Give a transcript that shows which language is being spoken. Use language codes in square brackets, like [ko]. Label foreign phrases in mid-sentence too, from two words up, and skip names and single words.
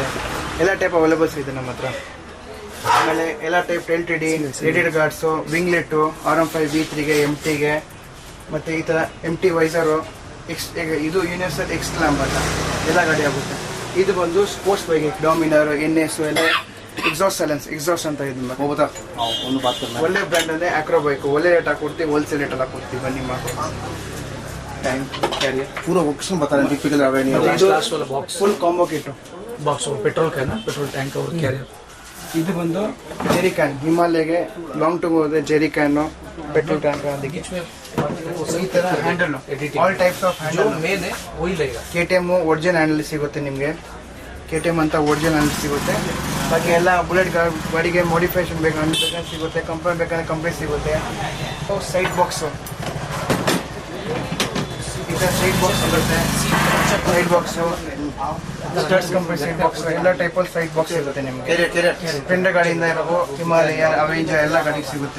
[kn] ಎಲ್ಲ [en] type availables [kn] ಇದೆ ನಮ್ಮ ಹತ್ರ. ಆಮೇಲೆ ಎಲ್ಲ [en] type tail TD, rated guards, [kn] ವಿಂಗ್ಲೆಟ್ಟು, RM5 V3ಗೆ, MTಗೆ, ಮತ್ತು ಈ ಥರ [en] MT visor, [kn] ಇದು [en] universal X clamp [kn] ಅಂತ ಎಲ್ಲ ಗಾಡಿ ಆಗುತ್ತೆ. ಇದು ಬಂದು [en] sports bike, [kn] ಡಾಮಿನರ್, NS ಎಲ್ಲ ಎಕ್ಸಾಸ್ಟ್ ಅಂತ ಇದು ಒಳ್ಳೆ ಬ್ರ್ಯಾಂಡಲ್ಲೇ ಆಕ್ರೋ ಬೈಕು, ಒಳ್ಳೆ ರೇಟ್ ಹಾಕೊಡ್ತೀವಿ, ಹೋಲ್ಸೇಲ್ ರೇಟಲ್ಲಿ ಹಾಕೊಡ್ತೀವಿ. ಬನ್ನಿ ಮಾಡ್ಕೊಡ್ತೀವಿ. [hi] टैंक कैरियर पूरा ऑप्शन बता रहे हैं टिपिकल लास्ट वाला बॉक्स फुल कॉम्बो किट बॉक्स पेट्रोल का है ना पेट्रोल टैंक और कैरियर [kn] ಇದು ಬಂದು [en] jerry can [kn] ಹಿಮಾಲಯಗೆ [en] long term [kn] ಹೋದ್ರೆ [en] jerry can petrol tank [kn] ಅದಕ್ಕೆ ಈ ತರ ಹ್ಯಾಂಡಲ್ [en] all types of handle [kn] ಮೇನ್ [hi] है वही लेगा [kn] KTM [en] original handle [kn] ಸಿಗುತ್ತೆ ನಿಮಗೆ KTM ಅಂತ [en] original handle [kn] ಸಿಗುತ್ತೆ ಬಾಕಿ ಎಲ್ಲ ಬುಲೆಟ್ ಗಾಡಿಗೆ ಮಾಡಿಫಿಕೇಶನ್ ಬೇಕಾದ್ರೆ ಸಿಗುತ್ತೆ ಕಂಪನಿ ಬೇಕಾದ್ರೆ ಕಂಪನಿ ಸಿಗುತ್ತೆ [en] side box side box [kn] ಸಿಗುತ್ತೆ [en] side box studs company side box [kn] ಎಲ್ಲ ಟೈಪಲ್ಲಿ [en] side box [kn] ಸಿಗುತ್ತೆ ನಿಮಗೆ ಸ್ಪ್ಲೆಂಡರ್ ಗಾಡಿಯಿಂದ ಇರೋ ಹಿಮಾಲಯ ಅವೆಂಜರ್ ಎಲ್ಲ ಗಾಡಿಗೆ ಸಿಗುತ್ತೆ